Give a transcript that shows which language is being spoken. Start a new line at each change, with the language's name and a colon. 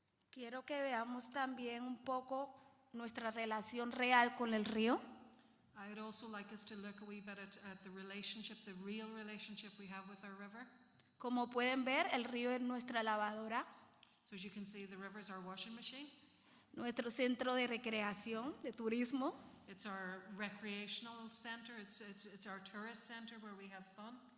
Spanish: Quiero que veamos también un poco nuestra relación real con el río.
English: I would also like us to look a wee bit at the relationship, the real relationship we have with our river.
Spanish: Como pueden ver, el río es nuestra lavadora,
English: So as you can see, the river is our washing machine.
Spanish: nuestro centro de recreación, de turismo,
English: It's our recreational center. It's our tourist center where we have fun.